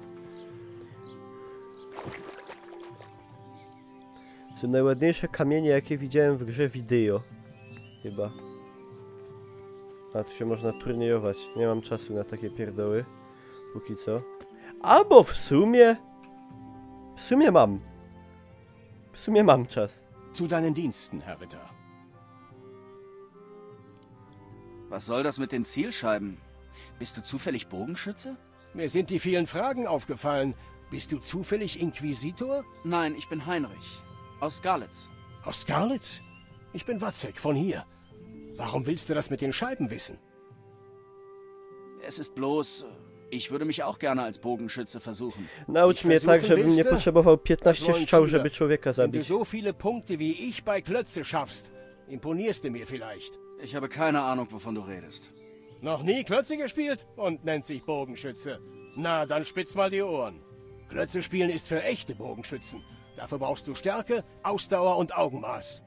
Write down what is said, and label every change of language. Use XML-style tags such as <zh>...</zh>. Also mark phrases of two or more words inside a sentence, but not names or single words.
<pl>Są najładniejsze kamienie, jakie widziałem w grze wideo. Chyba. A tu się można turniejować. Nie mam czasu na takie pierdoły. Póki co. Albo w sumie... W sumie mam czas.</pl> <de>Zu deinen Diensten, Herr Ritter. Was soll das mit den Zielscheiben? Bist du zufällig Bogenschütze? Mir sind die vielen Fragen aufgefallen. Bist du zufällig Inquisitor? Nein, ich bin Heinrich. Aus Skalitz. Aus Skalitz? Ich bin Wacek, von hier. Warum willst du das mit den Scheiben wissen? Es ist bloß... Ich würde mich auch gerne als Bogenschütze versuchen.</de> <pl>Naucz mnie tak, żebym nie potrzebował 15 strzał, żeby człowieka zabić.</pl> <de>Wenn du so viele Punkte wie ich bei Klötze schaffst, imponierst du mir vielleicht. Ich habe keine Ahnung, wovon du redest. Noch nie Klötze gespielt und nennt sich Bogenschütze. Na, dann spitz mal die Ohren. Klötze spielen ist für echte Bogenschützen. Dafür brauchst du Stärke, Ausdauer und Augenmaß.</de>